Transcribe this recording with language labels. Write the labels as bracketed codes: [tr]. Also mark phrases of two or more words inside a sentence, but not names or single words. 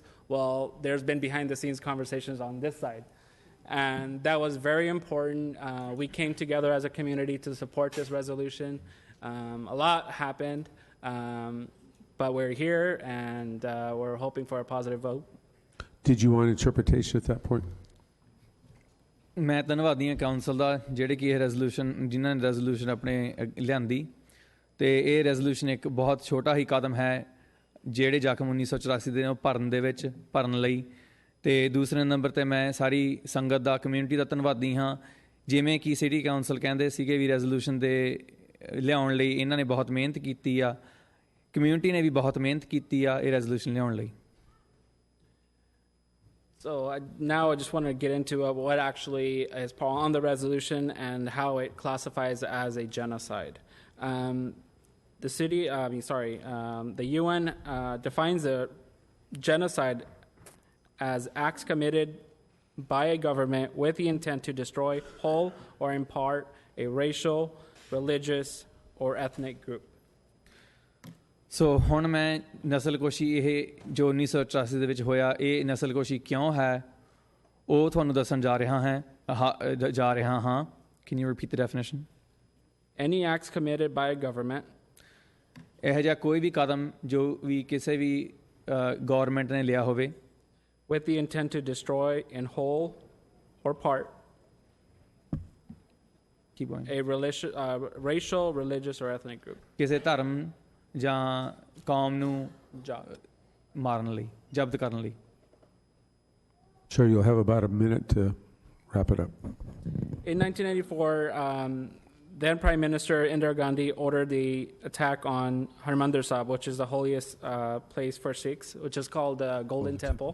[en] Well, there's been behind-the-scenes conversations on this side. And that was very important. We came together as a community to support this resolution. A lot happened, but we're here, and we're hoping for a positive vote. Did you want interpretation at that point? [pa] ਮੈਂ ਧੰਨਵਾਦੀ ਹਾਂ ਕਾਉਂਸਲ ਦਾ ਜਿਹੜੇ ਕਿ ਇਹ ਰੈਜ਼ੋਲੂਸ਼ਨ ਜਿਨ੍ਹਾਂ ਨੇ ਰੈਜ਼ੋਲੂਸ਼ਨ ਆਪਣੇ ਲਿਆਂਦੀ ਤੇ ਇਹ ਰੈਜ਼ੋਲੂਸ਼ਨ ਇੱਕ ਬਹੁਤ ਛੋਟਾ ਹੀ ਕਦਮ ਹੈ ਜਿਹੜੇ ਜ਼ਖਮ 1984 ਦੇ ਭਰਨ ਲਈ ਤੇ ਦੂਸਰੇ ਨੰਬਰ ਤੇ ਮੈਂ ਸਾਰੀ ਸੰਗਤ ਦਾ ਕਮਿਊਨਿਟੀ ਦਾ ਧੰਨਵਾਦੀ ਹਾਂ ਜਿਵੇਂ ਕਿ [en] city council [pa] ਕਹਿੰਦੇ ਸੀਗੇ ਵੀ ਰੈਜ਼ੋਲੂਸ਼ਨ ਦੇ ਲਿਆਉਣ ਲਈ ਇਹਨਾਂ ਨੇ ਬਹੁਤ ਮਿਹਨਤ ਕੀਤੀ ਆ ਕਮਿਊਨਿਟੀ ਨੇ ਵੀ ਬਹੁਤ ਮਿਹਨਤ ਕੀਤੀ ਆ ਇਹ ਰੈਜ਼ੋਲੂਸ਼ਨ ਲਿਆਉਣ ਲਈ [en] So now I just want to get into what actually is on the resolution and how it classifies as a genocide. The UN defines a genocide as acts committed by a government with the intent to destroy whole or in part a racial, religious, or ethnic group. [pa] ਸੋ ਹੁਣ ਮੈਂ ਨਸਲਕੁਸ਼ੀ ਇਹ ਜੋ 1984 ਦੇ ਵਿੱਚ ਹੋਇਆ ਇਹ ਨਸਲਕੁਸ਼ੀ ਕਿਉਂ ਹੈ ਉਹ ਤੁਹਾਨੂੰ ਦੱਸਣ ਜਾ ਰਿਹਾ ਹਾਂ [en] Can you repeat the definition? Any acts committed by a government. [pa] ਇਹ ਜਿਹਾ ਕੋਈ ਵੀ ਕਦਮ ਜੋ ਵੀ ਕਿਸੇ ਵੀ ਗਵਰਨਮੈਂਟ ਨੇ ਲਿਆ ਹੋਵੇ [en] with the intent to destroy in whole or part Keep going. a racial, religious, or ethnic group. [pa] ਕਿਸੇ ਧਰਮ ਜਾਂ ਕੌਮ ਨੂੰ ਮਾਰਨ ਲਈ ਜ਼ਬਤ ਕਰਨ ਲਈ [en] Sure, you'll have about a minute to wrap it up. In 1984, then Prime Minister Indira Gandhi ordered the attack on Harmandir Sahib, which is the holiest place for Sikhs, which is called the Golden Temple.